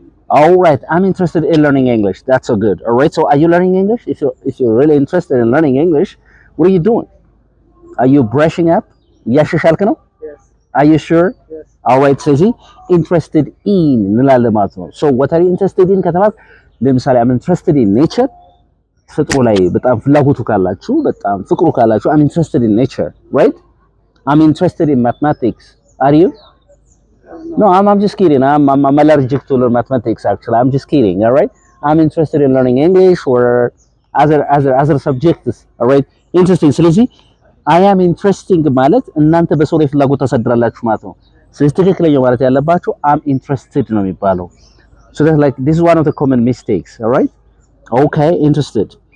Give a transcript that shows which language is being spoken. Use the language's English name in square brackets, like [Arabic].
[English] All right, I'm interested in learning English. That's so good. All right, so are you learning English? If you're really interested in learning English, what are you doing? Are you brushing up? Yes. Are you sure? Yes. All right, Susie. Interested in [Amharic] እንላለን ማለት ነው። [English] So what are you interested in ከተባለ ለምሳሌ I'm interested in nature. [Amharic] ተፈጥሮ ላይ በጣም ፍላጎቱ ካላችሁ በጣም ፍቅሩ ካላችሁ [English] I'm interested in nature, right? I'm interested in mathematics. Are you? No, I'm just kidding. I'm allergic to learn mathematics actually. I'm just kidding, all right? I'm interested in learning English or other subjects, all right? Interesting. [Amharic] ስለዚህ [English] I am interesting [Amharic] ማለት እናንተ በሰው ላይ ፍላጎት ታሳድራላችሁ ማለት ነው። ስለዚህ ትክክለኛው ማለት ያለባችሁ I'm interested ነው የሚባለው. [English] So that's like this is one of the common mistakes, all right? Okay, interested.